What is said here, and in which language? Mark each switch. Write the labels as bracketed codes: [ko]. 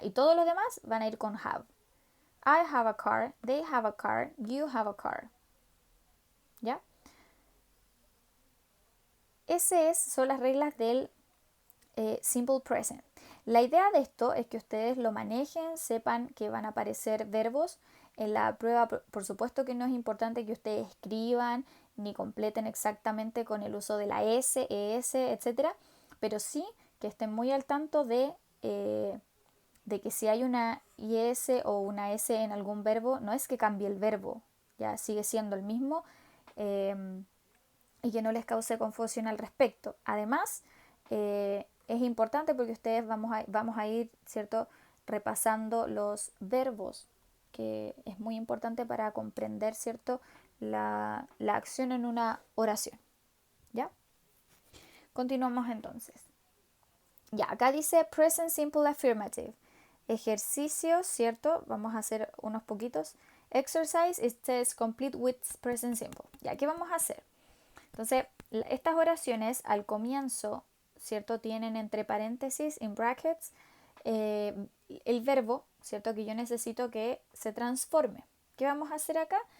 [es] Y todos los demás van a ir con have. [en] I have a car, they have a car, you have a car. [es] ¿ya? Son las reglas del simple present. La idea de esto es que ustedes lo manejen, sepan que van a aparecer verbos en la prueba. Por supuesto que no es importante que ustedes escriban ni completen exactamente con el uso de la S, ES, etcétera, pero sí que estén muy al tanto de que si hay una IS o una S en algún verbo, no es que cambie el verbo, ya sigue siendo el mismo, y que no les cause confusión al respecto. Además, es importante porque ustedes vamos a ir, ¿cierto?, repasando los verbos, que es muy importante para comprender, ¿cierto?, la acción en una oración. ¿Ya? Continuamos entonces. Ya, acá dice [en] present simple affirmative. [es] Ejercicios, ¿cierto? Vamos a hacer unos poquitos. [en] Exercise, it says complete with present simple. [es] Ya, ¿qué vamos a hacer? Entonces, estas oraciones al comienzo, ¿cierto? Tienen entre paréntesis, [en] in brackets, [es] el verbo, ¿cierto? Que yo necesito que se transforme. ¿Qué vamos a hacer acá?